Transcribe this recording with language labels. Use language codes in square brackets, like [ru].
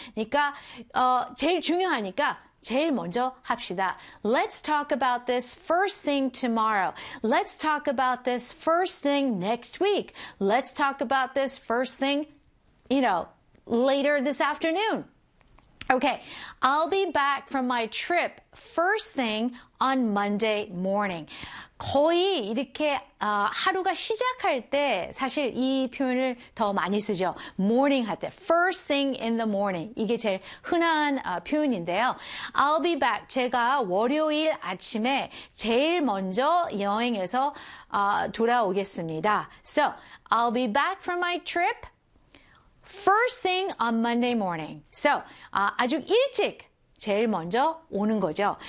[ko] 그러니까 제일 중요하니까 제일 먼저 합시다. [en] Let's talk about this first thing tomorrow. Let's talk about this first thing next week. Let's talk about this first thing, you know, later this afternoon. Okay, I'll be back from my trip first thing on Monday morning. [ko] 거의 이렇게 하루가 시작할 때 사실 이 표현을 더 많이 쓰죠. [en] Morning [ko] 할 때, [en] first thing in the morning. [ko] 이게 제일 흔한 표현인데요. [en] I'll be back. [ko] 제가 월요일 아침에 제일 먼저 여행에서 돌아오겠습니다. [en] So, I'll be back from my trip. First thing on Monday morning. [ko] So, 아주 일찍 제일 먼저 오는 거죠.